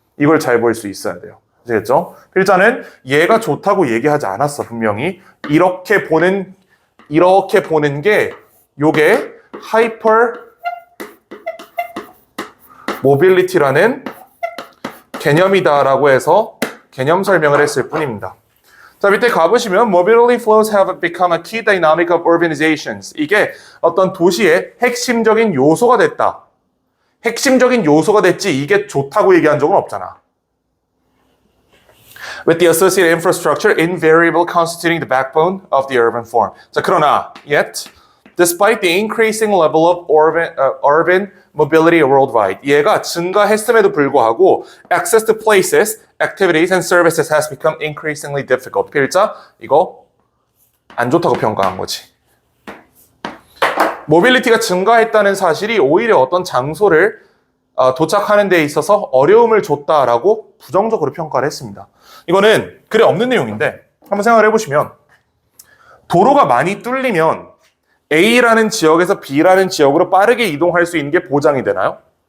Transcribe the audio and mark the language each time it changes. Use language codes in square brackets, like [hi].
[ko] 이걸 잘 볼 수 있어야 돼요. 아시겠죠? 필자는 얘가 좋다고 얘기하지 않았어. 분명히 이렇게 보는 게 요게 하이퍼 모빌리티라는 개념이다라고 해서 개념 설명을 했을 뿐입니다. [en] 자, 밑에 가보시면 mobility flows have become a key dynamic of urbanizations. [ko] 이게 어떤 도시의 핵심적인 요소가 됐다. 핵심적인 요소가 됐지 이게 좋다고 얘기한 적은 없잖아. [en] With the associated infrastructure invariably constituting the backbone of the urban form. 자, 그러나 yet, despite the increasing level of urban mobility worldwide, 얘가 증가했음에도 불구하고 access to places, activities, and services has become increasingly difficult. [ko] 필자, 이거 안 좋다고 평가한 거지. 모빌리티가 증가했다는 사실이 오히려 어떤 장소를 도착하는 데 있어서 어려움을 줬다라고 부정적으로 평가를 했습니다. 이거는 글에 없는 내용인데 한번 생각을 해보시면, 도로가 많이 뚫리면 A라는 지역에서 B라는 지역으로 빠르게 이동할 수 있는 게 보장이 되나요?